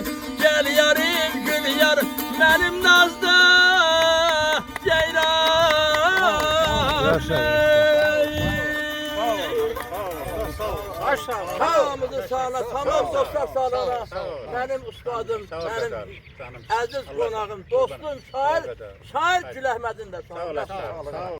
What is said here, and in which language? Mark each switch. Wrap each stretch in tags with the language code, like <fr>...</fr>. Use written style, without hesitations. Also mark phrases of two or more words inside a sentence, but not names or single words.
<tr>Gel yarim, gül yarim, benim nazlı Hamıdı sağla, tamam dostlar sağlana. Benim ustadım, benim aziz</tr> <az>qonağım, dostum, şair Gül Əhmədin də sağ ol.</az>